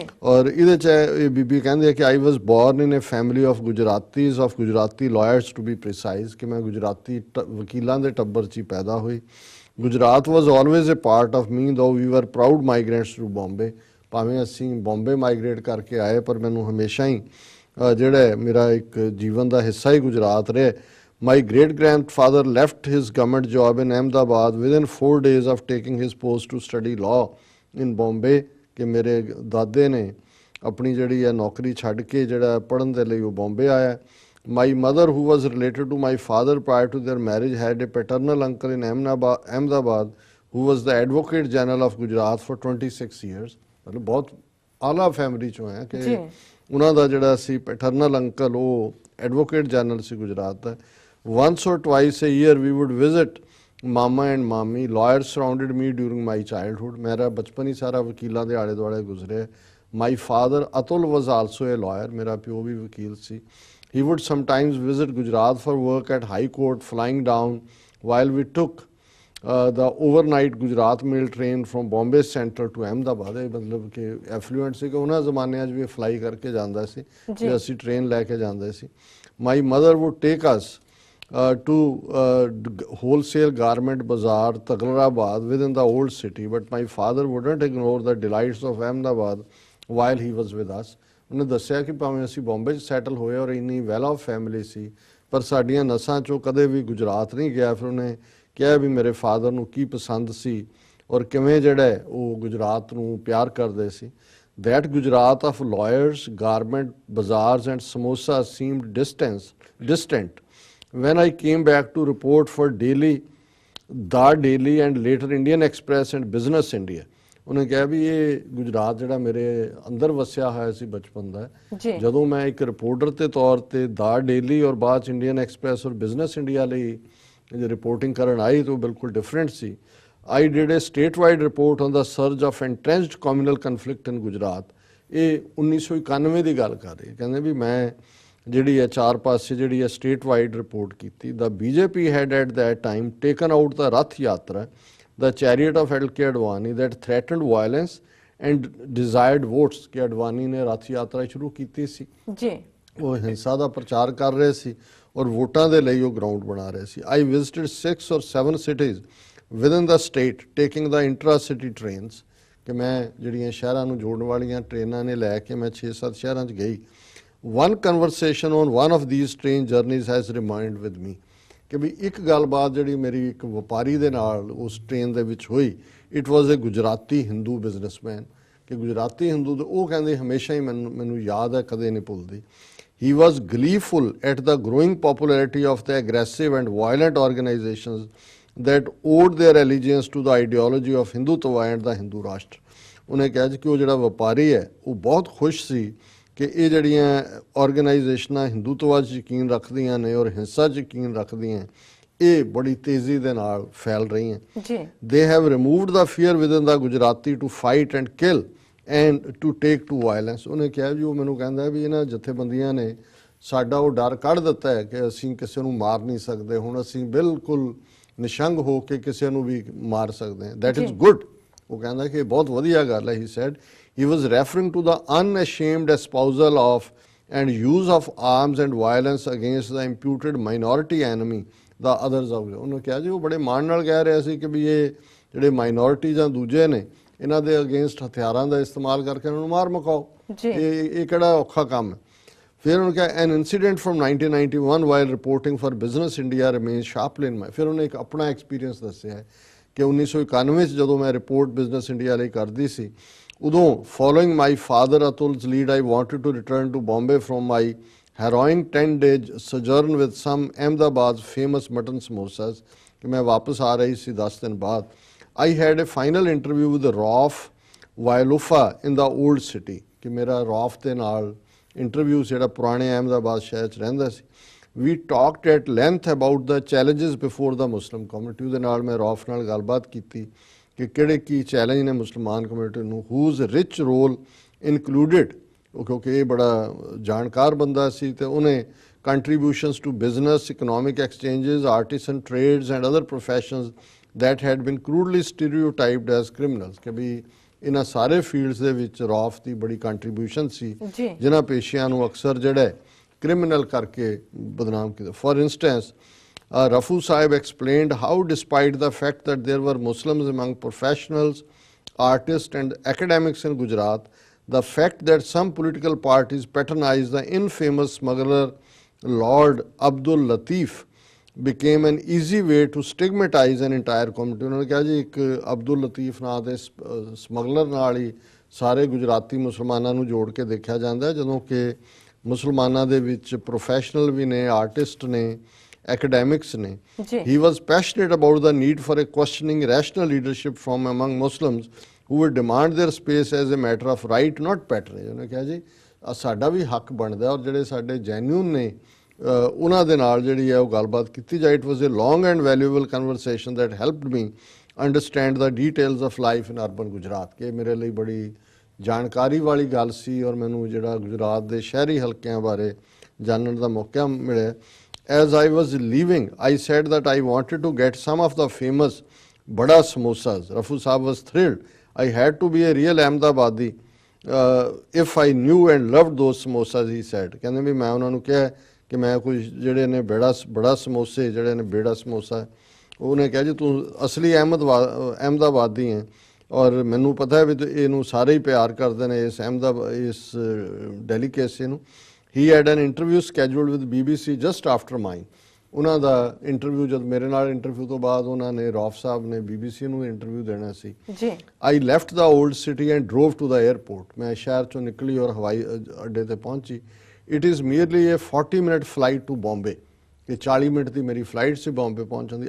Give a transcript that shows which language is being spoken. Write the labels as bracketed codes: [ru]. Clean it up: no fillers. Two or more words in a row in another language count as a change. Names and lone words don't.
[pa] ਔਰ ਇਹਦੇ 'ਚ ਇਹ ਬੀਬੀ ਕਹਿੰਦੇ ਕਿ [en] I was born in a family of Gujaratis of Gujarati lawyers to be precise, [pa] ਕਿ ਮੈਂ ਗੁਜਰਾਤੀ ਵਕੀਲਾਂ ਦੇ ਟੱਬਰ 'ਚ ਹੀ ਪੈਦਾ ਹੋਈ। [en] Gujarat was always a part of me though we were proud migrants to Bombay, [pa] ਭਾਵੇਂ ਅਸੀਂ ਬੰਬੇ ਮਾਈਗ੍ਰੇਟ ਕਰਕੇ ਆਏ ਪਰ ਮੈਨੂੰ ਹਮੇਸ਼ਾ ਹੀ ਜਿਹੜਾ ਮੇਰਾ ਇੱਕ ਜੀਵਨ ਦਾ ਹਿੱਸਾ ਹੀ ਗੁਜਰਾਤ ਰਿਹਾ। [en] My great-grandfather left his government job in Ahmedabad within 4 days of taking his post to study law in Bombay, [pa] ਕਿ ਮੇਰੇ ਦਾਦੇ ਨੇ ਆਪਣੀ ਜਿਹੜੀ ਹੈ ਨੌਕਰੀ ਛੱਡ ਕੇ ਜਿਹੜਾ ਪੜ੍ਹਨ ਦੇ ਲਈ ਉਹ ਬੰਬੇ ਆਇਆ। [en] My mother, who was related to my father prior to their marriage, had a paternal uncle in Ahmedabad who was the Advocate General of Gujarat for 26 years. [pa] ਮਤਲਬ ਬਹੁਤ ਆਲਾ ਫੈਮਿਲੀ ਚੋਂ ਹੈ ਕਿ ਉਹਨਾਂ ਦਾ ਜਿਹੜਾ ਸੀ [en] paternal uncle [pa] ਉਹ [en] Advocate General [pa] ਸੀ ਗੁਜਰਾਤ ਦਾ। [en] Once or twice a year we would visit Mama and Mami. Lawyers surrounded me during my childhood. [pa] ਮੇਰਾ ਬਚਪਨ ਹੀ ਸਾਰਾ ਵਕੀਲਾਂ ਦੇ ਆਲੇ ਦੁਆਲੇ ਗੁਜ਼ਰਿਆ। [en] My father Atul was also a lawyer. [pa] ਮੇਰਾ ਪਿਓ ਵੀ ਵਕੀਲ ਸੀ। [en] He would sometimes visit Gujarat for work at High Court, flying down while we took the overnight Gujarat Mail train from Bombay Central to Ahmedabad. [pa] ਇਹ ਮਤਲਬ ਕਿ ਐਫਲੂਐਂਟ ਸੀ ਕਿ ਉਹਨਾਂ ਜ਼ਮਾਨਿਆਂ 'ਚ ਵੀ ਫਲਾਈ ਕਰਕੇ ਜਾਂਦਾ ਸੀ ਤੇ ਅਸੀਂ ਟ੍ਰੇਨ ਲੈ ਕੇ ਜਾਂਦੇ ਸੀ। [en] My mother would take us to wholesale garment bazaar Taglarabad within the old city, but my father wouldn't ignore the delights of Ahmedabad while he was with us. [pa] ਉਹਨੇ ਦੱਸਿਆ ਕਿ ਭਾਵੇਂ ਅਸੀਂ ਬੰਬੇ 'ਚ ਸੈਟਲ ਹੋਏ ਔਰ ਇੰਨੀ [en] well off family [pa] ਸੀ ਪਰ ਸਾਡੀਆਂ ਨਸਾਂ 'ਚੋਂ ਕਦੇ ਵੀ ਗੁਜਰਾਤ ਨਹੀਂ ਗਿਆ। ਫਿਰ ਉਹਨੇ ਕਿਹਾ ਵੀ ਮੇਰੇ ਫਾਦਰ ਨੂੰ ਕੀ ਪਸੰਦ ਸੀ ਔਰ ਕਿਵੇਂ ਜਿਹੜਾ ਉਹ ਗੁਜਰਾਤ ਨੂੰ ਪਿਆਰ ਕਰਦੇ ਸੀ। [en] That Gujarat of lawyers, garment bazaars and samosas seemed distant. When I came back to report for Daily, The Daily and later Indian Express and Business India, [pa] ਉਹਨੇ ਕਿਹਾ ਵੀ ਇਹ ਗੁਜਰਾਤ ਜਿਹੜਾ ਮੇਰੇ ਅੰਦਰ ਵਸਿਆ ਹੋਇਆ ਸੀ ਬਚਪਨ ਦਾ, ਜਦੋਂ ਮੈਂ ਇੱਕ ਰਿਪੋਰਟਰ ਦੇ ਤੌਰ ਤੇ ਦਾ ਡੇਲੀ ਔਰ ਬਾਅਦ 'ਚ ਇੰਡੀਅਨ ਐਕਸਪ੍ਰੈਸ ਔਰ ਬਿਜ਼ਨਸ ਇੰਡੀਆ ਲਈ ਰਿਪੋਰਟਿੰਗ ਕਰਨ ਆਈ ਤਾਂ ਉਹ ਬਿਲਕੁਲ ਡਿਫਰੈਂਟ ਸੀ। [en] I did a statewide report on the surge of entrenched communal conflict in Gujarat. [pa] ਇਹ 1991 ਦੀ ਗੱਲ ਕਰ ਰਹੀ ਹੈ। ਕਹਿੰਦੇ ਵੀ ਮੈਂ ਜਿਹੜੀ ਹੈ ਚਾਰ ਪਾਸੇ ਜਿਹੜੀ ਹੈ [en] state-wide report [pa] ਕੀਤੀ। [en] The BJP had at that time taken out the Rath Yatra, the chariot of L.K. Advani that threatened violence and desired votes, [pa] ਕਿ ਅਡਵਾਨੀ ਨੇ ਰੱਥ ਯਾਤਰਾ ਸ਼ੁਰੂ ਕੀਤੀ ਸੀ ਜੀ, ਉਹ ਹਿੰਸਾ ਦਾ ਪ੍ਰਚਾਰ ਕਰ ਰਹੇ ਸੀ ਔਰ ਵੋਟਾਂ ਦੇ ਲਈ ਉਹ ਗਰਾਊਂਡ ਬਣਾ ਰਹੇ ਸੀ। [en] I visited 6 or 7 cities within the state taking the intra-city trains, [pa] ਕਿ ਮੈਂ ਜਿਹੜੀਆਂ ਸ਼ਹਿਰਾਂ ਨੂੰ ਜੋੜਨ ਵਾਲੀਆਂ ਟ੍ਰੇਨਾਂ ਨੇ ਲੈ ਕੇ ਮੈਂ 6-7 ਸ਼ਹਿਰਾਂ 'ਚ ਗਈ। [en] One conversation on one of these train journeys has remained with me [pa] ਕਿ ਵੀ ਇੱਕ ਗੱਲਬਾਤ ਜਿਹੜੀ ਮੇਰੀ ਇੱਕ ਵਪਾਰੀ ਦੇ ਨਾਲ ਉਸ ਟ੍ਰੇਨ ਦੇ ਵਿੱਚ ਹੋਈ, [en] It was a Gujarati Hindu businessman, [pa] ਕਿ ਗੁਜਰਾਤੀ ਹਿੰਦੂ ਦੇ ਉਹ ਕਹਿੰਦੇ ਹਮੇਸ਼ਾ ਹੀ ਮੈਨੂੰ ਯਾਦ ਹੈ, ਕਦੇ ਨਹੀਂ ਭੁੱਲਦੀ। [en] He was gleeful at the growing popularity of the aggressive and violent organizations that owed their allegiance to the ideology of Hindutva and the Hindu Rashtra। [pa] ਉਹਨੇ ਕਿਹਾ ਕਿ ਉਹ ਜਿਹੜਾ ਵਪਾਰੀ ਹੈ ਉਹ ਬਹੁਤ ਖੁਸ਼ ਸੀ ਕਿ ਇਹ ਜਿਹੜੀਆਂ ਆਰਗੇਨਾਈਜੇਸ਼ਨਾਂ ਹਿੰਦੂਤਵਾ 'ਚ ਯਕੀਨ ਰੱਖਦੀਆਂ ਨੇ ਔਰ ਹਿੰਸਾ 'ਚ ਯਕੀਨ ਰੱਖਦੀਆਂ, ਇਹ ਬੜੀ ਤੇਜ਼ੀ ਦੇ ਨਾਲ ਫੈਲ ਰਹੀਆਂ। [en] They have removed the fear within the Gujarati to fight and kill and to take to violence। [pa] ਉਹਨੇ ਕਿਹਾ ਜੀ, ਉਹ ਮੈਨੂੰ ਕਹਿੰਦਾ ਵੀ ਇਹਨਾਂ ਜਥੇਬੰਦੀਆਂ ਨੇ ਸਾਡਾ ਉਹ ਡਰ ਕੱਢ ਦਿੱਤਾ ਹੈ ਕਿ ਅਸੀਂ ਕਿਸੇ ਨੂੰ ਮਾਰ ਨਹੀਂ ਸਕਦੇ, ਹੁਣ ਅਸੀਂ ਬਿਲਕੁਲ ਨਿਸ਼ੰਗ ਹੋ ਕੇ ਕਿਸੇ ਨੂੰ ਵੀ ਮਾਰ ਸਕਦੇ ਹਾਂ। [en] That is good. [pa] ਉਹ ਕਹਿੰਦਾ ਕਿ ਬਹੁਤ ਵਧੀਆ ਗੱਲ ਹੈ। [en] He said he was referring to the unashamed espousal of and use of arms and violence against the imputed minority enemy the others of। [pa] ਉਹਨੇ ਕਿਹਾ ਜੀ, ਉਹ ਬੜੇ ਮਾਣ ਨਾਲ ਕਹਿ ਰਿਹਾ ਸੀ ਕਿ ਵੀ ਇਹ ਜਿਹੜੇ ਮਾਈਨੋਰਿਟੀ ਜਾਂ ਦੂਜੇ ਨੇ ਇਹਨਾਂ ਦੇ ਅਗੇਂਸਟ ਹਥਿਆਰਾਂ ਦਾ ਇਸਤੇਮਾਲ ਕਰਕੇ ਇਹਨਾਂ ਨੂੰ ਮਾਰ ਮੁਕਾਓ, ਇਹ ਕਿਹੜਾ ਔਖਾ ਕੰਮ ਹੈ। ਫਿਰ ਉਹਨੇ ਕਿਹਾ [en] An incident from 1991 while reporting for Business India remains sharply in my. [pa] ਫਿਰ ਉਹਨੇ ਇੱਕ ਆਪਣਾ ਐਕਸਪੀਰੀਅੰਸ ਦੱਸਿਆ ਹੈ ਕਿ 1991 ਚ ਜਦੋਂ ਮੈਂ ਰਿਪੋਰਟ ਬਿਜ਼ਨਸ ਇੰਡੀਆ ਲਈ ਕਰਦੀ ਸੀ, ਉਦੋਂ [en] Following my father Atul's lead I wanted to return to Bombay from my harrowing 10 days sojourn with some Ahmedabad's famous mutton samosas, [pa] ਕਿ ਮੈਂ ਵਾਪਸ ਆ ਰਹੀ ਸੀ 10 ਦਿਨ ਬਾਅਦ। [en] I had a final interview with Rauf Wailufa in the old city, [pa] ਕਿ ਮੇਰਾ ਰੌਫ ਦੇ ਨਾਲ ਇੰਟਰਵਿਊ ਜਿਹੜਾ ਪੁਰਾਣੇ ਅਹਿਮਦਾਬਾਦ ਸ਼ਹਿਰ 'ਚ ਰਹਿੰਦਾ ਸੀ। [en] We talked at length about the challenges before the Muslim community। [pa] ਉਹਦੇ ਨਾਲ ਮੈਂ ਰੌਫ ਨਾਲ ਗੱਲਬਾਤ ਕੀਤੀ ਕਿ ਕਿਹੜੇ ਕੀ ਚੈਲੰਜ ਨੇ ਮੁਸਲਮਾਨ ਕਮਿਊਨਿਟੀ ਨੂੰ, [en] whose rich role included, [pa] ਕਿਉਂਕਿ ਇਹ ਬੜਾ ਜਾਣਕਾਰ ਬੰਦਾ ਸੀ ਤੇ ਉਹਨੇ [en] contributions to business, economic exchanges, artisan trades and other professions that had been crudely stereotyped as criminals। [pa] ਕਿ ਵੀ ਇਹਨਾਂ ਸਾਰੇ ਫੀਲਡਸ ਦੇ ਵਿੱਚ ਰੌਫ ਦੀ ਬੜੀ ਕੰਟਰੀਬਿਊਸ਼ਨ ਸੀ ਜਿਨ੍ਹਾਂ ਪੇਸ਼ਿਆਂ ਨੂੰ ਅਕਸਰ ਜਿਹੜਾ ਕ੍ਰਿਮੀਨਲ ਕਰਕੇ ਬਦਨਾਮ ਕੀਤਾ। [en] For instance Rafu Sahib explained how despite the fact that there were Muslims among professionals, artists and academics in Gujarat, the fact that some political parties patronized the infamous smuggler Lord Abdul Latif became an easy way to stigmatize an entire community। [pa] ਉਹਨਾਂ ਨੇ ਕਿਹਾ ਜੀ, ਇੱਕ ਅਬਦੁਲ ਲਤੀਫ ਨਾਂ ਦੇ ਸਮਗਲਰ ਨਾਲ ਹੀ ਸਾਰੇ ਗੁਜਰਾਤੀ ਮੁਸਲਮਾਨਾਂ ਨੂੰ ਜੋੜ ਕੇ ਦੇਖਿਆ ਜਾਂਦਾ, ਜਦੋਂ ਕਿ ਮੁਸਲਮਾਨਾਂ ਦੇ ਵਿੱਚ ਪ੍ਰੋਫੈਸ਼ਨਲ ਵੀ ਨੇ, ਆਰਟਿਸਟ ਨੇ, academics ਨੇ। [en] He was passionate about the need for a questioning rational leadership from among Muslims who would demand their space as a matter of right, not patronage। [pa] ਉਹਨੇ ਕਿਹਾ ਜੀ, ਸਾਡਾ ਵੀ ਹੱਕ ਬਣਦਾ ਔਰ ਜਿਹੜੇ ਸਾਡੇ ਜੈਨੂਨ ਨੇ ਉਹਨਾਂ ਦੇ ਨਾਲ ਜਿਹੜੀ ਹੈ ਉਹ ਗੱਲਬਾਤ ਕੀਤੀ ਜਾਏ। [en] It was a long and valuable conversation that helped me understand the details of life in urban Gujarat. [pa] ਕਿ ਮੇਰੇ ਲਈ ਬੜੀ ਜਾਣਕਾਰੀ ਵਾਲੀ ਗੱਲ ਸੀ ਔਰ ਮੈਨੂੰ ਜਿਹੜਾ ਗੁਜਰਾਤ ਦੇ ਸ਼ਹਿਰੀ ਹਲਕਿਆਂ ਬਾਰੇ ਜਾਣਨ ਦਾ ਮੌਕਾ ਮਿਲਿਆ। [en] As I was leaving, I said that I wanted to get some of the famous Bada samosas। Rafu Sahib was thrilled. I had to be a real Ahmedabadi if I knew and loved those samosas, he said। [pa] ਕਹਿੰਦੇ ਵੀ ਮੈਂ ਉਹਨਾਂ ਨੂੰ ਕਿਹਾ ਕਿ ਮੈਂ ਕੋਈ ਜਿਹੜੇ ਨੇ ਬੜਾ ਸਮੋਸੇ ਜਿਹੜੇ ਨੇ ਬੇੜਾ ਸਮੋਸਾ, ਉਹਨੇ ਕਿਹਾ ਜੀ ਤੂੰ ਅਸਲੀ ਅਹਿਮਦਾਬਾਦੀ ਹੈ ਔਰ ਮੈਨੂੰ ਪਤਾ ਹੈ ਵੀ ਇਹਨੂੰ ਸਾਰੇ ਹੀ ਪਿਆਰ ਕਰਦੇ ਨੇ ਇਸ ਡੈਲੀਕੇਸੀ ਨੂੰ। [en] He had an interview scheduled with BBC just after mine। [pa] ਉਹਨਾਂ ਦਾ ਇੰਟਰਵਿਊ ਜਦ ਮੇਰੇ ਨਾਲ ਇੰਟਰਵਿਊ ਤੋਂ ਬਾਅਦ ਉਹਨਾਂ ਨੇ ਰੌਫ ਸਾਹਿਬ ਨੇ BBC ਨੂੰ ਇੰਟਰਵਿਊ ਦੇਣਾ ਸੀ। [en] I left the old city and drove to the airport। [pa] ਮੈਂ ਸ਼ਹਿਰ ਚੋਂ ਨਿਕਲੀ ਔਰ ਹਵਾਈ ਅੱਡੇ ਤੇ ਪਹੁੰਚੀ। [en] It is merely a 40-minute flight to Bombay। [pa] ਕਿ 40 ਮਿੰਟ ਦੀ ਮੇਰੀ ਫਲਾਈਟ ਸੀ ਬੰਬੇ ਪਹੁੰਚਣ ਦੀ।